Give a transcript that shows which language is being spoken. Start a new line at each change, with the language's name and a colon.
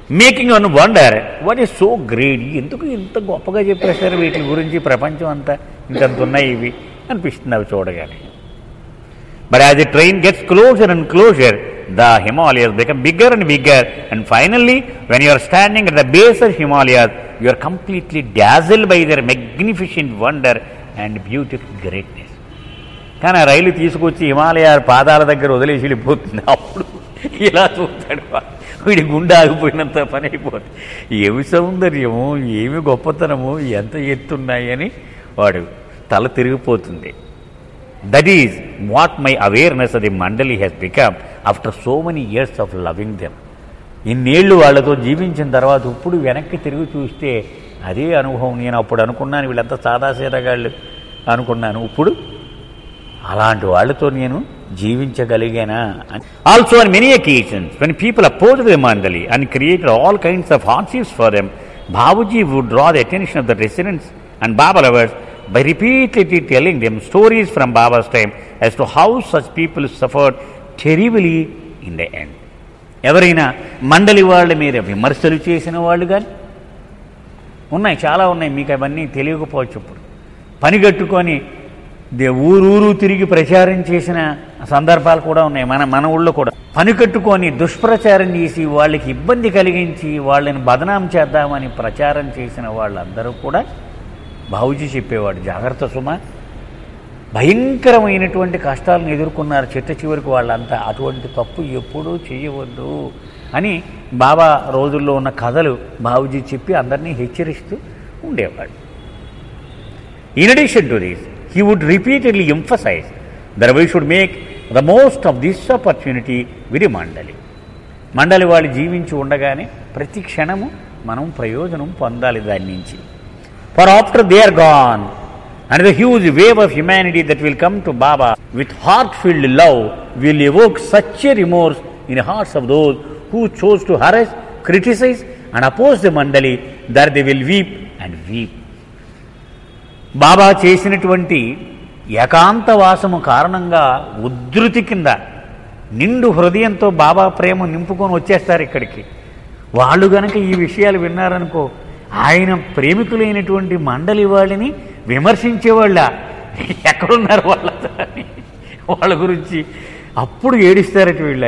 English: making one wonder what is so great,
Telugu: ఎందుకు ఇంత గొప్పగా చెప్పేస్తారు వీటి గురించి, ప్రపంచం అంతా ఇంతంత ఉన్నాయి ఇవి అనిపిస్తుంది అవి చూడగానే.
English: But as the train gets closer and closer the Himalayas become bigger and bigger, and finally when you are standing at the base of Himalayas you are completely dazzled by their magnificent wonder and beautiful greatness.
Telugu: కానీ ఆ రైలు తీసుకొచ్చి హిమాలయ పాదాల దగ్గర వదిలేసి వెళ్ళిపోతుంది. అప్పుడు ఇలా చూస్తాడు, వీడి గుండె ఆగిపోయినంత పని అయిపోతుంది. ఏమి సౌందర్యము, ఏమి గొప్పతనము, ఎంత ఎత్తున్నాయి అని వాడు తల తిరిగిపోతుంది.
English: That is what my awareness of the Mandali has become after so many years of loving them.
Telugu: ఇన్నేళ్ళు వాళ్ళతో జీవించిన తర్వాత ఇప్పుడు వెనక్కి తిరిగి చూస్తే అదే అనుభవం. నేను అప్పుడు అనుకున్నాను వీళ్ళంతా సాదాసీదగాళ్ళు అనుకున్నాను, ఇప్పుడు అలాంటి వాళ్ళతో నేను జీవించగలిగానా.
English: Also on many occasions when people opposed the Mandali and created all kinds of hardships for them, Babuji would draw the attention of the residents and Baba lovers by repeatedly telling them stories from Baba's time as to how such people suffered terribly in the end.
Telugu: ఎవరైనా మండలి వాళ్ళ మీద విమర్శలు చేసిన వాళ్ళు కానీ ఉన్నాయి, చాలా ఉన్నాయి, మీకు అవన్నీ తెలియకపోవచ్చు. ఇప్పుడు పని కట్టుకొని ఊరూరు తిరిగి ప్రచారం చేసిన సందర్భాలు కూడా ఉన్నాయి. మన ఊళ్ళో కూడా పని కట్టుకొని దుష్ప్రచారం చేసి వాళ్ళకి ఇబ్బంది కలిగించి వాళ్ళని బదనాం చేద్దామని ప్రచారం చేసిన వాళ్ళందరూ కూడా బాబూజీ చెప్పేవాడు, జాగ్రత్త సుమ, భయంకరమైనటువంటి కష్టాలను ఎదుర్కొన్నారు చిట్ట చివరికి వాళ్ళంతా, అటువంటి తప్పు ఎప్పుడూ చేయవద్దు అని బాబా రోజుల్లో ఉన్న కథలు బాబూజీ చెప్పి అందరినీ హెచ్చరిస్తూ ఉండేవాడు.
English: In addition to this he would repeatedly emphasize that we should make the most of this opportunity with the Mandali.
Telugu: మండలి వాళ్ళు జీవించి ఉండగానే ప్రతి క్షణము మనం ప్రయోజనం పొందాలి దాని నుంచి.
English: For after they are gone, and the huge wave of humanity that will come to Baba with heart-filled love will evoke such a remorse in the hearts of those who chose to harass, criticize and oppose the Mandali that they will weep and weep.
Telugu: బాబా చేసినటువంటి ఏకాంతవాసము కారణంగా ఉద్ధృతి కింద నిండు హృదయంతో బాబా ప్రేమ నింపుకొని వచ్చేస్తారు ఇక్కడికి. వాళ్ళు గనక ఈ విషయాలు విన్నారనుకో, ఆయన ప్రేమికులైనటువంటి మండలి వాళ్ళని విమర్శించేవాళ్ళ ఎక్కడున్నారు వాళ్ళ గురించి అప్పుడు ఏడిస్తారట వీళ్ళు.